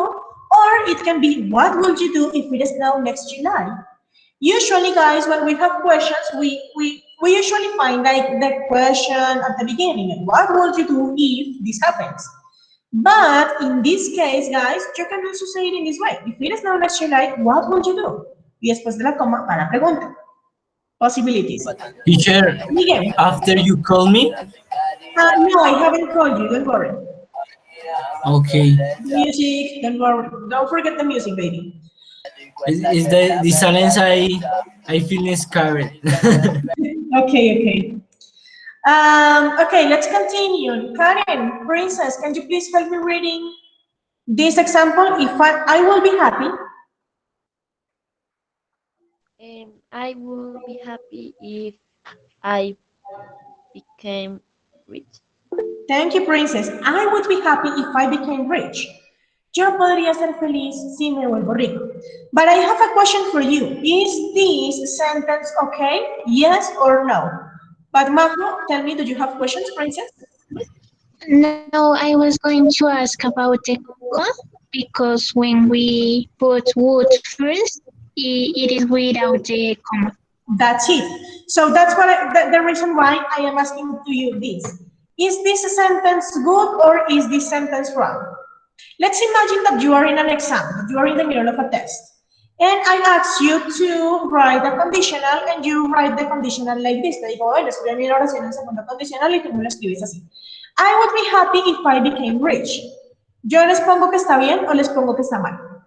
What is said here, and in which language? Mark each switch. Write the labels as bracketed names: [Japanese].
[English] Or it can be, what will you do if it is now next July? Usually, guys, when we have questions, we usually find like the question at the beginning. What will you do if this happens? But in this case, guys, you can also say it in this way. If it is now next July, what will you do? [Spanish] Y después de la coma, para pregunta. [English] Possibilities. Teacher, Miguel. after you call me? No, I haven't called you. Don't worry. Okay. Music. Don't worry. Don't forget the music, baby. Is the silence I feel scared. Okay. Okay, let's continue. Karen, Princess, can you please help me reading this example? If I will be happy. I will be happy if I became rich. Thank you, Princess. I would be happy if I became rich. [Spanish] Yo podría ser feliz si me vuelvo rico. [English] But I have a question for you. Is this sentence okay? Yes or no? But Majo, tell me, do you have questions, Princess? No, I was going to ask about the comma because when we put would first, it is without the comma. That's it. So that's what the reason why I am asking to you this. Is this sentence good or is this sentence wrong? Let's imagine that you are in an exam, that you are in the middle of a test. And I ask you to write a conditional and you write the conditional like this. [Spanish] Te digo, bueno, escribe mi oración en segundo condicional y tú me lo escribes así. [English] I would be happy if I became rich. [Spanish] ¿Yo les pongo que está bien o les pongo que está mal?